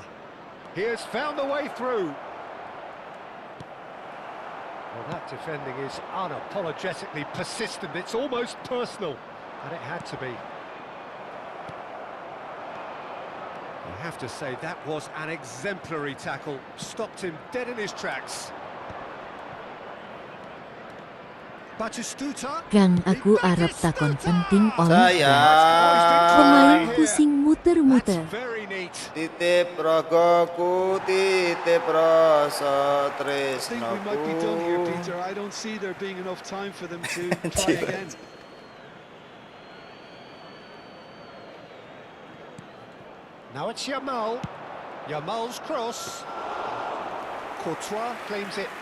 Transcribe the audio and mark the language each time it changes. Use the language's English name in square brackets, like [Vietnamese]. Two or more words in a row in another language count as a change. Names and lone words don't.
[English] He has found the way through. Well, that defending is unapologetically persistent. It's almost personal, and it had to be. I have to say, that was an exemplary tackle. Stopped him dead in his tracks. Batistuta. [Javanese] Kang aku arep takon penting oleh Sayang. [Indonesian] Pemain pusing muter-muter. [English] That's very neat. [Javanese] Titip rogoku, titip rasa [English] I think we might be done here, [Javanese] tresnoku. [English] Peter. I don't see there being enough time for them to try again. Now it's Yamal. Yamal's cross. Courtois claims it.